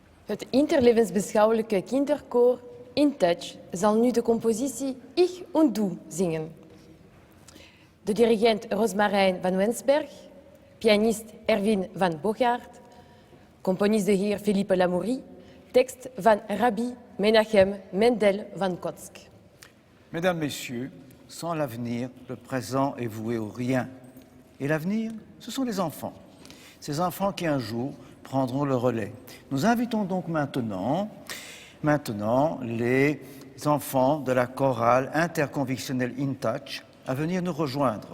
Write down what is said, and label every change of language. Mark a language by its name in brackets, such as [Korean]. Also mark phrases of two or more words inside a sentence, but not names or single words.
[Dutch] Het interlevensbeschouwelijke kinderkoor In Touch zal nu de compositie Ich und Du zingen. De dirigent Rosmarijn van Wensberg, pianist Erwin van Bogaert, componist de heer Philippe Lamourie, tekst van Rabbi Menachem Mendel van Kotsk. [French] Mesdames, Messieurs, sans l'avenir, le présent est voué au rien. Et l'avenir, ce sont les enfants. Ces enfants qui un jour prendront le relais. Nous invitons donc maintenant les enfants de la chorale interconvictionnelle In Touch à venir nous rejoindre.